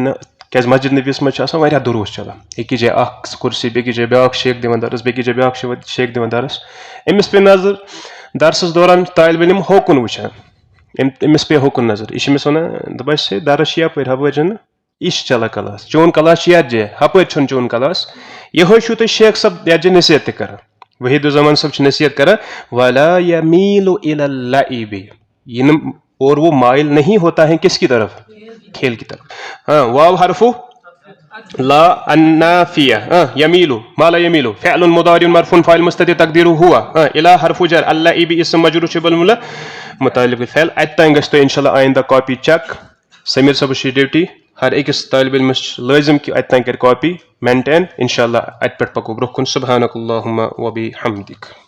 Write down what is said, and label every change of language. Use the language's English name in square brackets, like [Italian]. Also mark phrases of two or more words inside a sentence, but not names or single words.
[Kashmiri] نہٕ کیٛازِ مسجد نبویَس منٛز چھُ آسان واریاہ دروس چلان أکِس جایہِ اکھ کُرسی بیٚکِس جایہِ بیاکھ شیخ دِوان درس بیٚکِس جایہِ بیاکھ شیخ دِوان درس أمِس پے نظر درسس دوران طالب علم ہوکُن وٕچھان أمِس پے ہوکُن نظر یہِ چھِ أمِس ونان دپان ہے درس چھِ یپٲرۍ ہپٲرۍ چھُنہٕ یہِ چھُ چلان کلاس چون کلاس چھُ یتھ جایہِ ہپٲرۍ چھُنہٕ چون کلاس یِہوے چھُو تُہۍ شیخ صٲب یتھ جایہِ نصیحت تہِ کران وحید الزمان صٲب چھُ نصیحت کران [Arabic] ولا یمیٖل الی اللعب [Kashmiri] یہ نہٕ [Urdu] اور وہ مائل نہیں ہوتا ہے کس کی طرف کھیل کی طرف [Arabic] واو حرف لا النافیہ یمیٖل ما لا یمیٖل فعل مضارع مرفوع فاعل مستتر تقدیرہ ہوا الی حرف جر اللعب اسم مجرور شبہ الجملہ متعلق بالفعل [Kashmiri] اتہِ تام گژھِ تۄہہِ انشاء اللہ آئندہ کاپی چیک سمیٖر صٲبس چھِ ڈیوٹی ہر أکِس طالب علمس چھُ لٲزم کہِ اتہِ تام کرِ کاپی مینٹین انشاء اللہ اتہِ پٮ۪ٹھ پکو برونٛہہ کُن [Arabic] سبحانک اللہم وبحمدک